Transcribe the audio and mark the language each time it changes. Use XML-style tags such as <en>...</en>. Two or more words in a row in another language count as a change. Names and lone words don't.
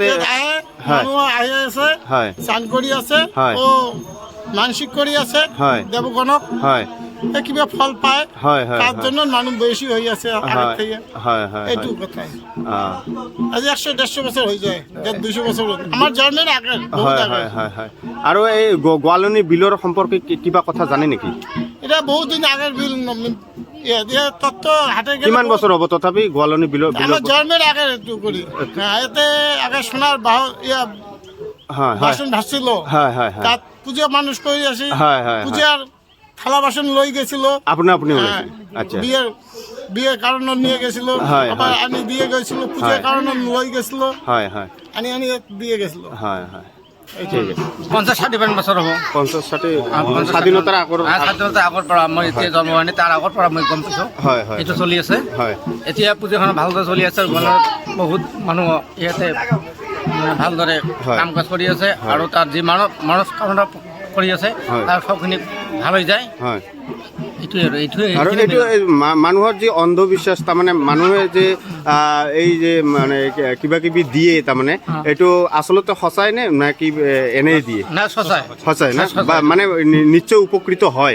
<as>আহি আছে, চান কৰি আছে, মানসিক কৰি আছে দেৱগণক, কিবা ফল পায়, তাৰ জন্য মানুহ বেছি হৈ আছে এইটো কথাই। আজি 100-150 বছৰ হৈ যায়, 200 বছৰ আমাৰ জন্মের আগে। আৰু এই গোৱালনি বিলৰ সম্পৰ্কে কিবা কথা জানে নেকি? এটা বহুত দিন আগের বিল কিমান বছৰ হ'ব তথাপি গোৱালনি বিলৰ</as> <bn>আমার জন্মের আগে একটু করি। এতে আগে সোনার বাসন ভাসছিল, তাত পূজা মানুষ করে আসি, পূজার থালা বাসন লই গেছিল, বিয়ের কারণে নিয়ে গেছিল, আবার আনি দিয়ে গেছিল, পূজার কারণে লই গেছিল, আনি দিয়ে গেছিল।</bn> <as>50-60 বছৰ হ'ব। 50-60 স্বাধীনতাৰ আগৰ পৰা মই এতিয়া জন্ম হোৱা নাই, তাৰ আগৰ পৰা মই গম পাইছোঁ এইটো চলি আছে। এতিয়া পূজাখন ভালদৰে চলি আছে, বহুত মানুহ ইয়াতে ভালদৰে কাম কাজ কৰি আছে, আৰু তাৰ যি মনস্কামনা কৰি আছে তাৰ সবখিনি ভাল হৈ যায়। আৰু এইটো মানুহৰ যি অন্ধবিশ্বাস, তাৰমানে মানুহে যে এই যে মানে কিবা কিবি দিয়ে, তাৰমানে এইটো আচলতে সঁচাই নে না কি এনেই দিয়ে? সঁচাই না, মানে নিশ্চয় উপকৃত হয়।</as>